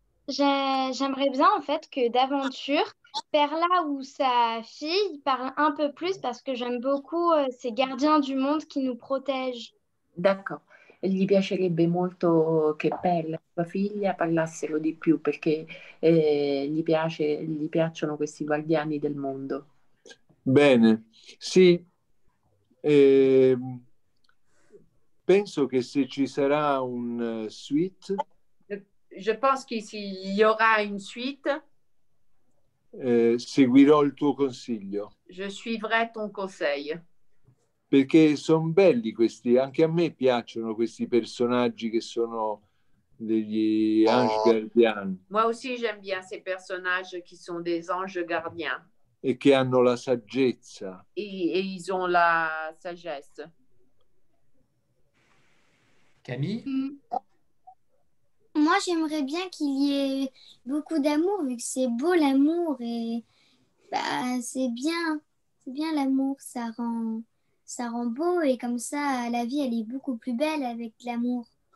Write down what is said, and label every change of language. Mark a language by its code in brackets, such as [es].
[fr] j'aimerais bien en fait que d'aventure, Perla ou sa fille parlent un peu plus parce que j'aime beaucoup ces gardiens du monde qui nous protègent. D'accord. [it] Gli piacerebbe molto che Pelle, sua figlia, parlassero di più perché gli piacciono questi guardiani del mondo. Bene, sì, penso che se ci sarà un suite, [fr] Je pense qu'il y aura une suite. [it] Seguirò il tuo consiglio. [fr] Je suivrai ton conseil. [it] Perché sono belli questi, anche a me piacciono questi personaggi che sono degli [fr] anges gardiens. Moi aussi, j'aime bien ces personnages qui sont des anges gardiens. [it] E che hanno la saggezza. [fr] Et ils ont la sagesse. Camille? Moi, j'aimerais bien qu'il y ait beaucoup d'amour, vu que c'est beau l'amour et bah, c'est bien l'amour, ça rend beau et comme ça, la vie, elle est beaucoup plus belle avec l'amour.